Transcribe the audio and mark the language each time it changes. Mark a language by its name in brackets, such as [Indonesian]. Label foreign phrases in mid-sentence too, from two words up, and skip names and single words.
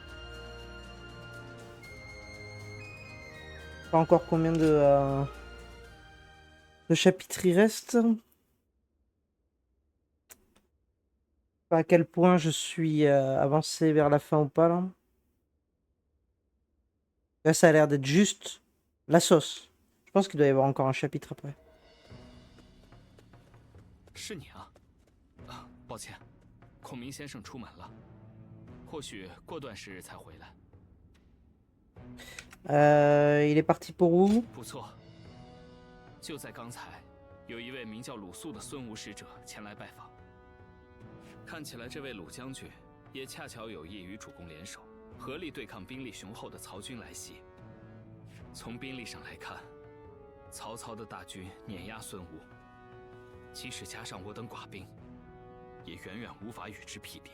[French] Pas encore combien de chapitres il reste. Pas à quel point je suis avancé vers la fin ou pas là. Là ça a l'air d'être juste la sauce. Je pense qu'il doit y avoir encore un chapitre après. [Chinese] 是你啊！啊，抱歉，孔明先生出门了。或许过段时日才回来。 [French] Il est parti pour où？ [Chinese] 不错，就在刚才，有一位名叫鲁肃的孙吴使者前来拜访。看起来这位鲁将军也恰巧有意与主公联手，合力对抗兵力雄厚的曹军来袭。从兵力上来看，曹操的大军碾压孙吴，即使加上我等寡兵，也远远无法与之匹敌。